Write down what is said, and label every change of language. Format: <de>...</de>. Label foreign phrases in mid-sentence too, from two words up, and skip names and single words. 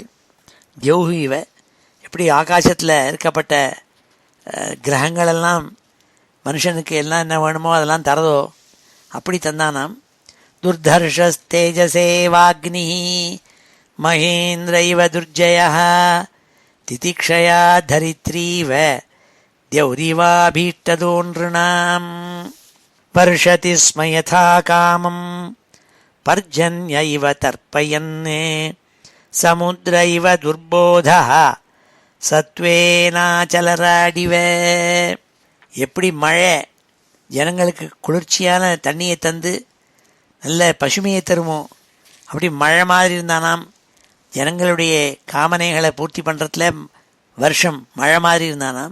<sa>द्यौहि इव,</sa> <ta>எப்படி ஆகாசத்தில் இருக்கப்பட்ட கிரகங்களெல்லாம் மனுஷனுக்கு எல்லாம் என்ன வேணுமோ அதெல்லாம் தரதோ அப்படி தந்தானாம்.</ta> <sa>दुर्धर्षस्तेजसेवाग्नि महेन्द्र इव दुर्जयः तितिक्षया धरित्रीव द्यौरिवाभीष्टदो नृणाम् वर्षति स्म यथा कामम् पर्जन्य इव तर्पयन् समुद्र इव दुर्बोधः</sa> <ta>சத்வேனாச்சலராடிவ, எப்படி மழை ஜனங்களுக்கு குளிர்ச்சியான தண்ணியை தந்து நல்ல பசுமையை தருமோ அப்படி மழை மாதிரி இருந்தானாம். ஜனங்களுடைய காமனைகளை பூர்த்தி பண்ணுறதுல வருஷம் மழை மாதிரி இருந்தானாம்.</ta>